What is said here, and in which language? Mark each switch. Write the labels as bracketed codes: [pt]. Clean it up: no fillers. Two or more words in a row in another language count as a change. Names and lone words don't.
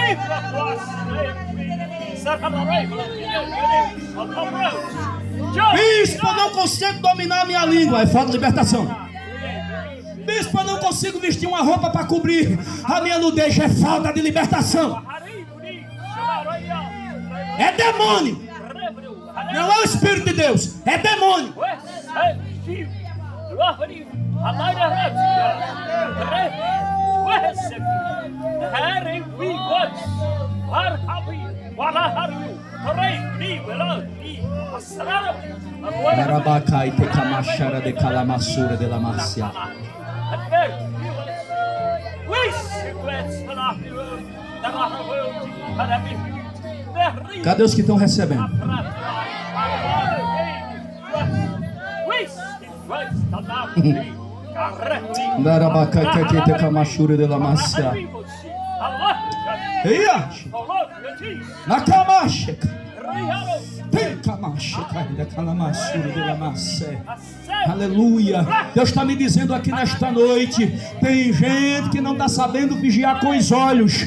[pt] Bispo, eu não consigo dominar a minha língua. É falta de libertação. Bispo, eu não consigo vestir uma roupa para cobrir a minha nudez. É falta de libertação. É demônio. Não é o Espírito de Deus. É demônio. Arabacai te camachara de calamassura de la marcia. Cadê os que estão recebendo? Arabacai te camachura de la marcia. Eia! Na camacha! Tem camacha, ainda calamassura de la marcia. Aleluia. Deus está me dizendo aqui nesta noite, tem gente que não está sabendo vigiar com os olhos.